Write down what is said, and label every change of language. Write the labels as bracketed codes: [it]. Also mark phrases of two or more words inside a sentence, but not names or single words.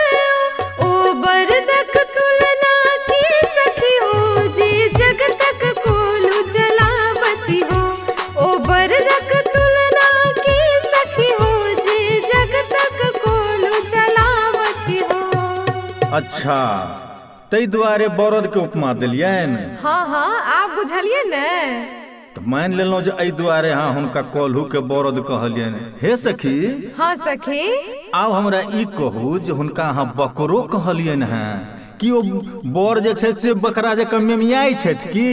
[mai] ओ बरदक तुलना की सखी हो जे जग तक कोलू जलावती हो। ओ बरदक तुलना की सखी हो जे जग तक कोलू जलावती हो। अच्छा, तै दुआरे बरद के उपमा दिलियन। हाँ हाँ आप बुझलिए न। तो मान लेलौं जे एहि दुआरे हाँ हुनका कोल्हू के बरद कहलियन। हे सखी। हाँ सखी। आब हमरा ई कहू जे हुनका अहाँ बकरो कहलियन हैं कि ओ बर जे छै से बकरा जकां मेमियाई छथि की?